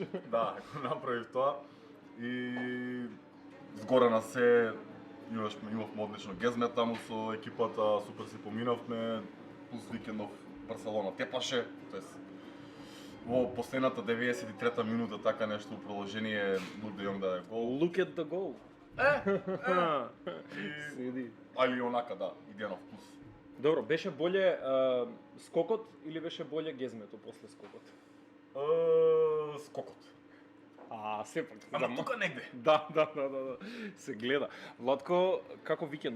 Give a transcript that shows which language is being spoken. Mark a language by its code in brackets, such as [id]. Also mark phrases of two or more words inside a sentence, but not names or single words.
[mk] Да, направив тоа и згоре на се имавме одлично гезме таму со екипата, супер си поминавме, плюс викендов Барселона тепаше, тоест во последната 93-та минута така нешто во продолжение Luke de Jong даде гол. [en] Look at the goal. [mk] Седи. Али онака, да, идејанов плюс. Добро, беше боле скокот или беше боле гезмето после скокот? Скокот. Сепак. Ама тука негде. Да. Се гледа. Владко, како викендов?